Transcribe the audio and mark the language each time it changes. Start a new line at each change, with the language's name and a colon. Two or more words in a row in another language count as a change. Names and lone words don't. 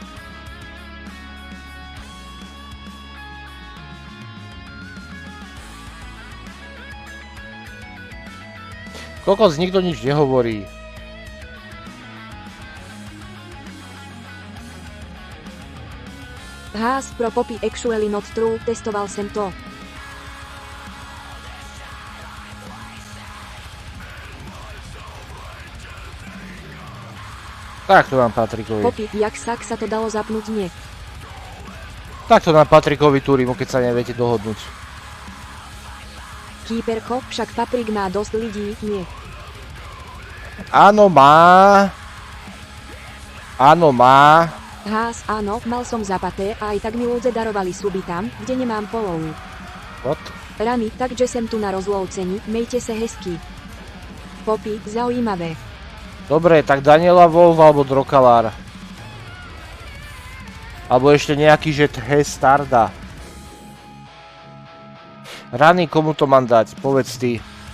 Slovak: Kokos, nikto nič nehovorí.
English: Hás, pro Popy actually not true,
Slovak: testoval sem to. Tak to dám Patrikovi. Popy, jak sa to dalo zapnúť, nie. Tak to dám Patrikovi Turimu, keď sa neviete dohodnúť. Kýperko, však Paprik má dosť ľudí, nie. Áno, má. Áno, má. Hás, áno, mal som zapaté a aj tak mi ľudze darovali suby tam, kde nemám follow.
English: What?
Czech: Rany, takže sem tu na rozlovcení, mejte sa hezky.
Slovak: Popy, zaujímavé. Dobre, tak Daniela Wolf alebo Drokalar. Alebo ešte nejaký, že Starda. Rany, komu to mám dať? Povedz ty.